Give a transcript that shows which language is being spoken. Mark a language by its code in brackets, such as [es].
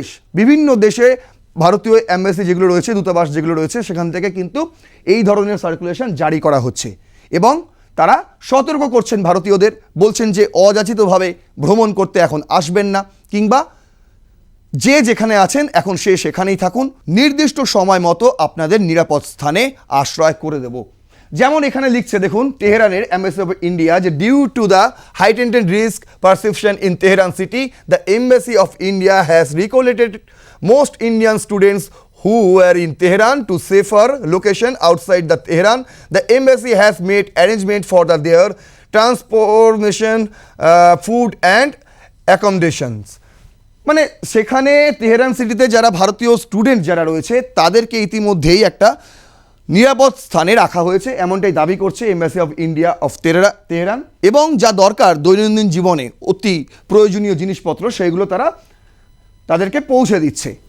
[bn] বিভিন্ন দেশে ভারতীয় এমবাসি যেগুলো রয়েছে, দূতাবাস যেগুলো রয়েছে, সেখান থেকে কিন্তু এই ধরনের সার্কুলেশন জারি করা হচ্ছে এবং তারা সতর্ক করছেন ভারতীয়দের, বলছেন যে অযাচিতভাবে ভ্রমণ করতে এখন আসবেন না, কিংবা যে যেখানে আছেন এখন সে সেখানেই থাকুন, নির্দিষ্ট সময় মতো আপনাদের নিরাপদ স্থানে আশ্রয় করে দেব। যেমন এখানে লিখছে দেখুন [en] তেহরানের embassy of India যে due to the heightened risk perception in Tehran city the embassy of India has relocated most Indian students who were in Tehran to safer location outside the Tehran. The embassy has made arrangement for their transportation, food and accommodations. [bn] মানে সেখানে Tehran সিটিতে যারা ভারতীয় student যারা রয়েছে তাদেরকে ইতিমধ্যেই একটা নিরাপদ স্থানে রাখা হয়েছে, এমনটাই দাবি করছে embassy of India of Tehran. এবং যা দরকার দৈনন্দিন জীবনে অতি প্রয়োজনীয় জিনিসপত্র সেগুলো তাদেরকে পৌঁছে দিচ্ছে।